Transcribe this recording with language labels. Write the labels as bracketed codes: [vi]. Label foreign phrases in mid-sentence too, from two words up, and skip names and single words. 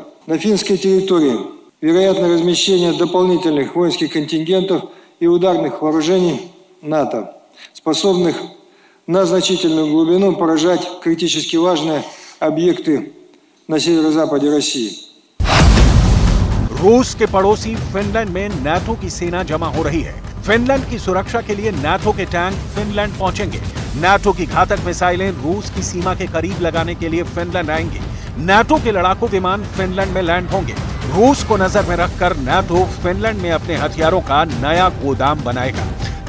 [ru] На финской территории вероятно размещение дополнительных воинских контингентов и ударных вооружений НАТО, способных на значительную глубину поражать критически важные объекты на северо-западе России. [hi] रूस के पड़ोसी फिनलैंड में नाटो की सेना जमा हो रही है। फिनलैंड की सुरक्षा के लिए नाटो के टैंक फिनलैंड पहुंचेंगे। नाटो की घातक मिसाइलें रूस की सीमा के करीब लगाने के लिए फिनलैंड आएंगी। नाटो के लड़ाकू विमान फिनलैंड में लैंड होंगे। रूस को नजर में रखकर नाटो फिनलैंड में अपने हथियारों का नया गोदाम बनाएगा।